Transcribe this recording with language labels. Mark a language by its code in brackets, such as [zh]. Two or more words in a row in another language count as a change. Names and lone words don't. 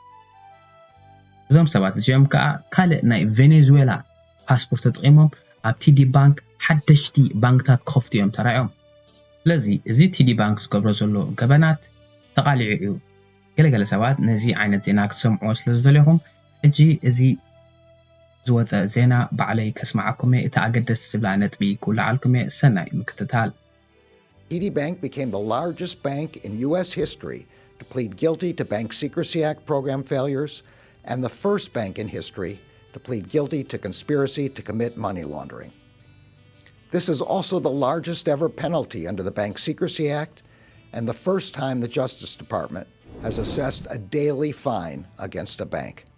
[ti] እዞም ሰባት እዚኦም ከዓ ካልእ ናይ ቬኔዙዌላ ፓስፖርት ተጠቂሞም ኣብ ቲዲ ባንክ ሓደሽቲ ባንክታት ክኸፍቱ እዮም ተራእዮም። ስለዚ እዚ ቲዲ ባንክ ዝገብሮ ዘሎ ገበናት ተቃሊዑ እዩ። ገለገለ ሰባት ነዚ ዓይነት ዜና ክትሰምዑ ስለ ዝደለኹም ሕጂ እዚ ዝወፀ ዜና ባዕለይ ከስማዓኩም እቲ ኣገደስቲ ዝብላ ነጥቢ ክውላዓልኩም ሰናይ ምክትታል። [en] TD Bank became the largest bank in U.S. history to plead guilty to Bank Secrecy Act program failures and the first bank in history to plead guilty to conspiracy to commit money laundering. This is also the largest ever penalty under the Bank Secrecy Act and the first time the Justice Department has assessed a daily fine against a bank.